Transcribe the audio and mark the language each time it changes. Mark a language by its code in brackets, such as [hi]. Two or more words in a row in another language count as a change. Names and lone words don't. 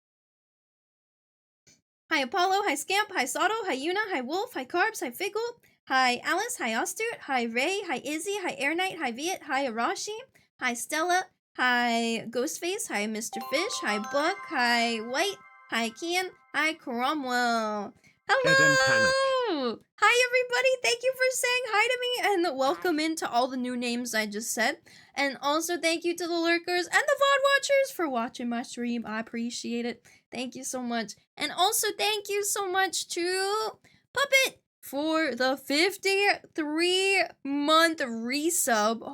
[en] Hi, Apollo. Hi, Scamp. Hi, Sato. Hi, Yuna. Hi, Wolf. Hi, Carbs. Hi, Figgle. Hi, Alice. Hi, Ostert. Hi, Ray. Hi, Izzy. Hi, Air Knight. Hi, Viet. Hi, Arashi. Hi, Stella. Hi, Ghostface. Hi, Mr. Fish. Hi, Buck. Hi, White. Hi, Kian. Hi, Cromwell. Hello! Hi, everybody. Thank you for saying hi to me and welcome into all the new names I just said. And also thank you to the lurkers and the VOD watchers for watching my stream. I appreciate it. Thank you so much. And also thank you so much to Puppet for the 53-month resub.